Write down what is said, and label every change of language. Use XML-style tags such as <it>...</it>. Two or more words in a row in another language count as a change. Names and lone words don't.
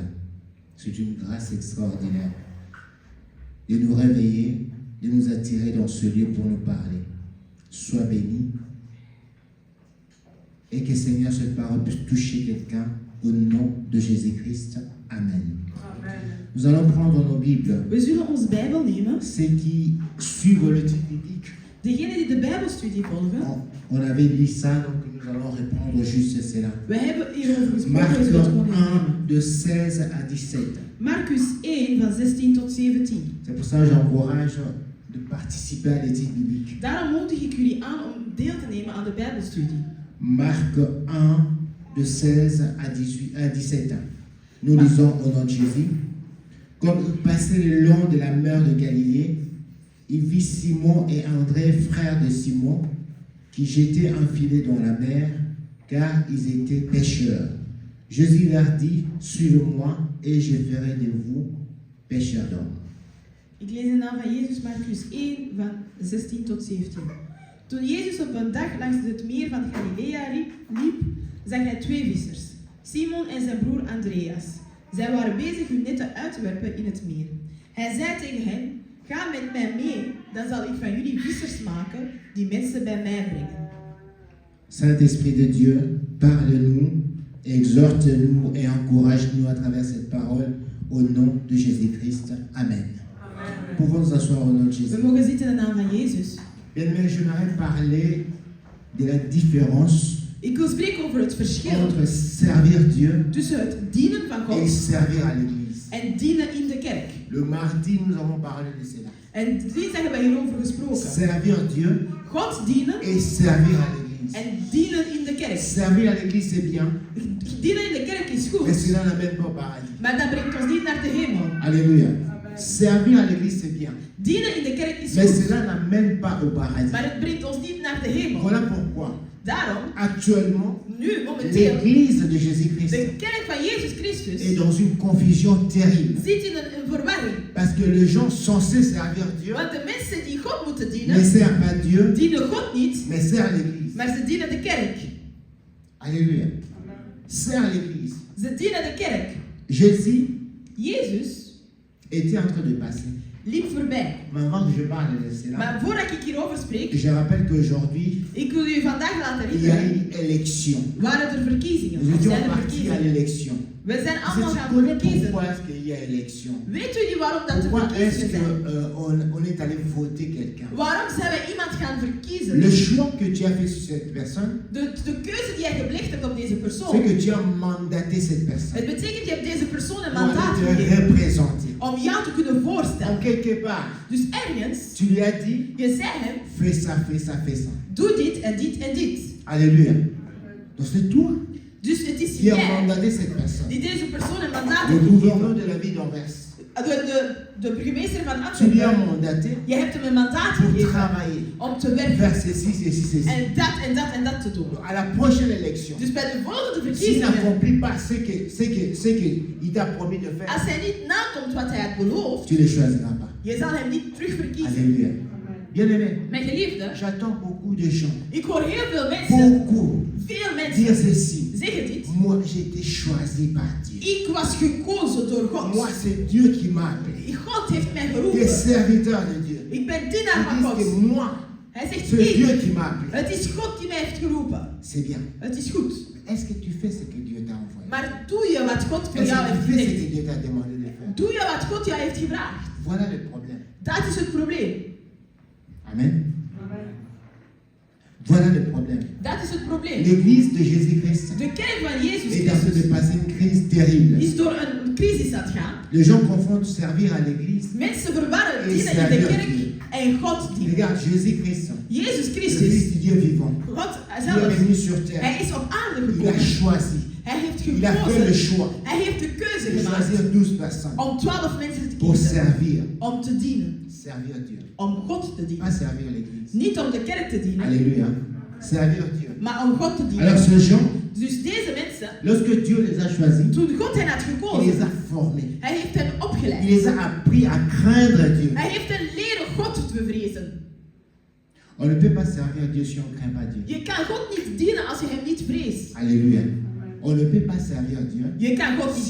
<fr>C'est une grâce extraordinaire de nous réveiller, de nous attirer dans ce lieu pour nous parler. Sois béni et que Seigneur, cette parole puisse toucher quelqu'un au nom de Jésus-Christ. Amen. Amen. Nous allons prendre nos Bibles.</fr> <nl>We zullen ons Bijbel nemen.</nl> <fr>Ceux qui suivent le titre biblique.</fr> <nl>Degenen die de Bijbelstudie volgen.</nl> <fr>On avait lu ça, donc nous allons répondre juste cela.</fr> <nl>We hebben hierover gesproken.</nl> <fr>Marc 1, de 16 à 17.</fr> <nl>Marcus 1, van 16 tot 17.</nl> <fr>C'est pour ça que j'encourage de participer à l'étude biblique.</fr> <nl>Daarom moedig ik jullie aan om deel te nemen aan de Bijbelstudie.</nl> <fr>Marc 1, de 16 à 17. Nous lisons au nom de Jésus. Comme il passait le long de la mer de Galilée, il vit Simon et André, frères de Simon, qui jetaient un filet dans la mer, car ils étaient pêcheurs. Jésus leur dit, suivez-moi et je ferai de vous pêcheurs d'hommes.</fr> <nl>Ik lees de naam van Jezus, Marcus 1, van 16 tot 17. Toen Jezus op een dag langs het meer van Galilea liep, zag hij 2 vissers, Simon en zijn broer Andreas. Zij waren bezig hun netten uit te werpen in het meer. Hij zei tegen hen, ga met mij mee, dan zal ik van jullie vissers maken die mensen bij mij brengen.</nl> <fr>Saint-Esprit de Dieu, parle-nous, exhorte-nous et encourage-nous à travers cette parole au nom de Jésus-Christ. Amen. Amen. Pouvons nous asseoir au nom de Jésus.</fr> <nl>We mogen zitten in de naam van Jezus.</nl> <fr>Bien-aimé, j'aimerais parler de la différence</fr> <nl>Ik wil spreken over het verschil</nl> <fr>entre servir Dieu</fr> <nl>tussen het dienen van</nl> <fr>et</fr> <nl>God</nl> <fr>servir à l'église.</fr> <nl>en dienen in de kerk.</nl> <fr>Le mardi, nous avons parlé de cela.</fr> <nl>En dinsdag hebben we hierover gesproken.</nl> <fr>Servir Dieu</fr> <nl>God dienen</nl> <fr>et servir à l'église.</fr> <nl>en dienen in de kerk.</nl> <fr>Servir à l'église, c'est bien,</fr> <nl>Dienen in de kerk is</nl> <fr>mais</fr> <nl>goed,</nl> <fr>cela n'amène pas au paradis.</fr> <nl>maar dat brengt ons niet naar de hemel.</nl> <fr>Alléluia. Servir à l'église, c'est bien,</fr> <nl>Dienen in de kerk is</nl> <fr>mais</fr> <nl>goed,</nl> <fr>cela n'amène pas au paradis.</fr> <nl>maar het brengt ons niet naar de hemel.</nl> <fr>Voilà pourquoi,</fr> <nl>Daarom,</nl> <fr>actuellement,</fr> <nl>nu, momenteel,</nl> <fr>l'église de Jésus-Christ</fr> <nl>de kerk van Jezus</nl> <fr>est</fr> <nl>Christus</nl> <fr>dans une confusion terrible.</fr> <nl>zit in een verwarring.</nl> <fr>Parce que les gens censés servir Dieu</fr> <nl>Want de mensen die God moeten</nl> <fr>ne</fr> <nl>dienen,</nl> <fr>servent pas Dieu,</fr> <nl>dienen God niet,</nl> <fr>mais servent l'église.</fr> <nl>maar ze dienen de kerk.</nl> <fr>Alléluia. Servent l'église.</fr> <nl>Ze dienen de kerk.</nl> <fr>Jésus</fr> <nl>Jezus</nl> <fr>était en train de passer.</fr> <nl>liep voorbij.</nl> <fr>Mais avant que je parle de cela,</fr> <nl>Maar voordat ik hierover spreek,</nl> <fr>je rappelle qu'aujourd'hui,</fr> <nl>ik wil u vandaag laten</nl> <fr>il y a</fr> <nl>herinneren,</nl> <fr>une élection.</fr> <nl>waren er verkiezingen.</nl> <fr>Nous</fr> <nl>Er</nl> <fr>étions</fr> <nl>zijn er</nl> <fr>partis à</fr> <nl>verkiezingen.</nl> <fr>l'élection.</fr> <nl>We zijn</nl> <fr>Est-ce</fr> <nl>allemaal</nl> <fr>que tu</fr> <nl>gaan</nl> <fr>connais</fr> <nl>verkiezen.</nl> <fr>pourquoi est-ce qu'il y a élection?</fr> <nl>Weet jullie waarom dat er</nl> <fr>Pourquoi est-ce</fr> <nl>verkiezingen zijn?</nl> <fr>qu'on est allé voter quelqu'un?</fr> <nl>Waarom zijn we iemand gaan verkiezen?</nl> <fr>Le choix que tu as fait sur cette personne,</fr> <nl>De keuze die jij gepleegd hebt op deze</nl> <fr>c'est</fr> <nl>persoon.</nl> <fr>que tu as mandaté cette personne</fr> <nl>Het betekent je hebt deze persoon een</nl> <fr>pour</fr> <nl>mandaat</nl> <fr>aller te</fr> <nl>gegeven</nl> <fr>représenter.</fr> <nl>om jou te kunnen</nl> <fr>En</fr> <nl>voorstellen.</nl> <fr>quelque part,</fr> <nl>Dus ergens,</nl> <fr>tu lui as dit,</fr> <nl>je zei hem,</nl> <fr>fais ça, fais ça, fais ça.</fr> <nl>doe dit en dit en dit.</nl> <fr>Alléluia. Donc c'est toi</fr> <nl>Dus het is</nl> <fr>qui as</fr> <nl>jij</nl> <fr>mandaté cette personne.</fr> <nl>die deze persoon een mandaat</nl> <fr>Le</fr> <nl>hebt</nl> <fr>gouverneur</fr> <nl>gegeven.</nl> <fr>de la ville d'Anvers,</fr> <nl>De burgemeester van</nl> <fr>tu lui as</fr> <nl>Antwerpen,</nl> <fr>mandaté</fr> <nl>je hebt hem een mandaat</nl> <fr>pour</fr> <nl>gegeven</nl> <fr>travailler,</fr> <nl>om te werken.</nl> <fr>faire ceci, ceci, ceci.</fr> <nl>En dat en dat en dat te doen.</nl> <fr>À la prochaine élection,</fr> <nl>Dus bij de volgende</nl> <fr>s'il</fr> <nl>verkiezingen,</nl> <fr>n'accomplit pas ce qu'il t'a promis de faire,</fr> <nl>als hij niet nakomt wat hij had beloofd,</nl> <fr>tu ne le choisiras pas.</fr> <nl>je zal hem niet terug verkiezen.</nl> <fr>Alléluia. Bien-aimé,</fr> <nl>Mijn geliefde,</nl> <fr>j'attends beaucoup de gens,</fr> <nl>ik hoor heel veel mensen,</nl> <fr>beaucoup,</fr> <nl>veel</nl> <fr>dire</fr> <nl>mensen</nl> <fr>ceci.</fr> <nl>zeggen dit.</nl> <fr>Moi, j'ai été choisi par Dieu.</fr> <nl>Ik was gekozen door</nl> <fr>Moi,</fr> <nl>God.</nl> <fr>c'est Dieu qui m'a appelé.</fr> <nl>God heeft mij</nl> <fr>Des</fr> <nl>geroepen.</nl> <fr>serviteurs de Dieu.</fr> <nl>Ik ben dienaar van</nl> <fr>Ils disent que</fr> <nl>God.</nl> <fr>moi,</fr> <nl>Hij zegt,</nl> <fr>c'est Dieu</fr> <nl>ik,</nl> <fr>qui m'a appelé.</fr> <nl>het is God die mij heeft geroepen.</nl> <fr>C'est bien.</fr> <nl>Het is goed.</nl> <fr>Est-ce que tu fais ce que Dieu t'a envoyé?</fr> <nl>Maar doe je wat God voor</nl> <fr>Est-ce</fr> <nl>jou</nl> <fr>que</fr> <nl>heeft</nl> <fr>tu fais ce</fr> <nl>gezegd?</nl> <fr>que Dieu t'a demandé de faire?</fr> <nl>Doe je wat God jou heeft gevraagd?</nl> <fr>Voilà le problème.</fr> <nl>Dat is het probleem.</nl> <fr>Amen. Voilà le problème.</fr> <nl>Dat is het probleem.</nl> <fr>L'église de Jésus-Christ</fr> <nl>De kerk van Jezus</nl> <fr>est en train de</fr> <nl>Christus</nl> <fr>passer une crise terrible.</fr> <nl>is door een crisis aan het gaan.</nl> <fr>Les gens confondent servir à l'église</fr> <nl>Mensen verwarren</nl> <fr>et</fr> <nl>dienen in de</nl> <fr>servir</fr> <nl>kerk</nl> <fr>Dieu.</fr> <nl>en God dienen.</nl> <fr>Regarde, Jésus-Christ,</fr> <nl>Jezus</nl> <fr>le</fr> <nl>Christus,</nl> <fr>Fils du Dieu vivant,</fr> <nl>God</nl> <fr>il est</fr> <nl>zelf,</nl> <fr>venu sur terre.</fr> <nl>hij is op aarde</nl> <fr>Il a</fr> <nl>gekomen.</nl> <fr>choisi.</fr> <nl>Hij heeft</nl> <fr>Il a fait le</fr> <nl>gekozen.</nl> <fr>choix</fr> <nl>Hij heeft de keuze</nl> <fr>de</fr> <nl>gemaakt</nl> <fr>choisir 12 personnes</fr> <nl>om 12 mensen te</nl> <fr>pour</fr> <nl>kiezen.</nl> <fr>servir.</fr> <nl>Om te dienen.</nl> <fr>Servir Dieu.</fr> <nl>Om God te dienen.</nl> <fr>Pas servir l'Église.</fr> <nl>Niet om de kerk te dienen,</nl> <fr>Alléluia. Servir Dieu.</fr> <nl>maar om God te</nl> <fr>Alors</fr> <nl>dienen.</nl> <fr>ces gens,</fr> <nl>Dus deze mensen,</nl> <fr>lorsque Dieu les a choisis,</fr> <nl>toen God hen had</nl> <fr>il les</fr> <nl>gekozen,</nl> <fr>a formés.</fr> <nl>hij heeft hen</nl> <fr>Il</fr> <nl>opgeleid.</nl> <fr>les a appris à craindre Dieu.</fr> <nl>Hij heeft hen leren God te vrezen.</nl> <fr>On ne peut pas servir Dieu si on ne craint pas Dieu.</fr> <nl>Je kan God niet dienen als je hem niet vreest.</nl> <fr>Alléluia. On ne peut pas servir Dieu</fr> <nl>Je kan God niet</nl>